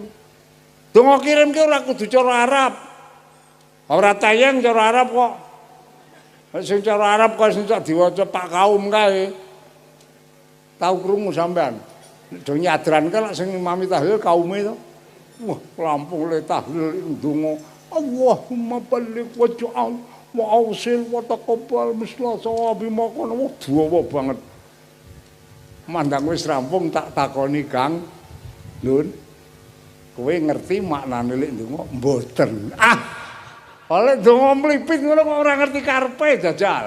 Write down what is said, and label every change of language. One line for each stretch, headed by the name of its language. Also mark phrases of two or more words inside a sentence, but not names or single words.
Javanese: Donga kirim ki ora kudu cara Arab. Ora tayang cara Arab kok. Sing cara Arab kok sing diwaca Pak Kaum kae. Tau krungu sampean. Do nyadran kan sing imami tahlil kaume to. Wah, lampung le tahlil ndonga
Arabic: Allahumma balligh waj'al wa'ausil wa taqabbal misla sawabi
Javanese: makono. Wah, dawa banget. Mandang wis rampung tak takoni, Kang. Lun, kowe ngerti maknane lek ndonga? Mboten. Oleh donga mlipit ngono kok ora ngerti karepe jajal.